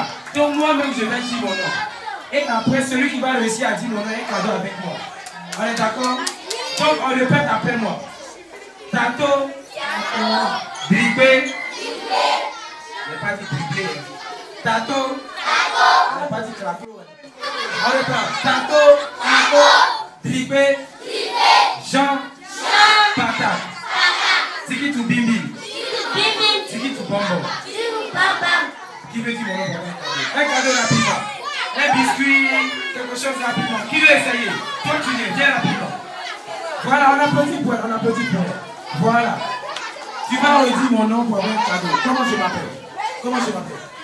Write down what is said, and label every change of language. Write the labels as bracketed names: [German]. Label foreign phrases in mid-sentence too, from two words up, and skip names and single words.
[French] Donc moi-même, je vais dire mon nom. Et après, celui qui va réussir à dire mon nom est cadeau avec moi. On est d'accord? Donc on répète après moi. Tato. Dribbé. Je n'ai pas dit dribbé. Tato. Je n'ai pas dit craquer. On reprend. Tato. Dribbé. Jean. Patate. Tiki to bimbi. Tiki to bonbon. Qui veut dire mon nom? Un cadeau rapidement. Un biscuit, quelque chose rapidement. Qui veut essayer? Toi tu viens rapidement. Voilà, on applaudit pour elle, on applaudit pour elle. Voilà. Tu vas redire mon nom pour avoir un cadeau. Comment je m'appelle? Comment je m'appelle?